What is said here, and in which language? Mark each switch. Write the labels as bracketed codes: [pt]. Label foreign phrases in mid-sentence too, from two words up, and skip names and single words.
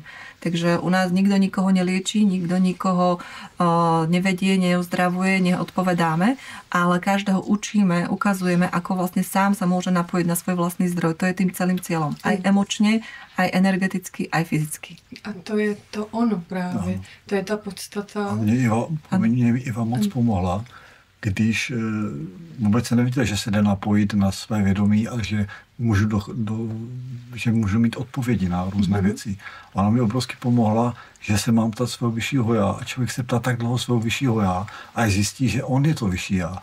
[sk] Takže u nás nikto nikoho nelieči, nikto nikoho nevedie, neuzdravuje, neodpovedáme, ale každého učíme, ukazujeme, ako vlastne sám sa môže napojiť na svoj vlastný zdroj. To je tým celým cieľom. Aj emočne, aj energeticky, aj fyzicky. [cs] A to je to ono právě. To je ta podstata. A mě Iva moc pomohla, když vůbec se nevěděla, že se jde napojit na své vědomí a že můžu mít odpovědi na různé věci. Ona mi obrovsky pomohla, že se mám ptat svého vyššího já a člověk se ptá tak dlouho svého vyššího já a zjistí, že on je to vyšší já.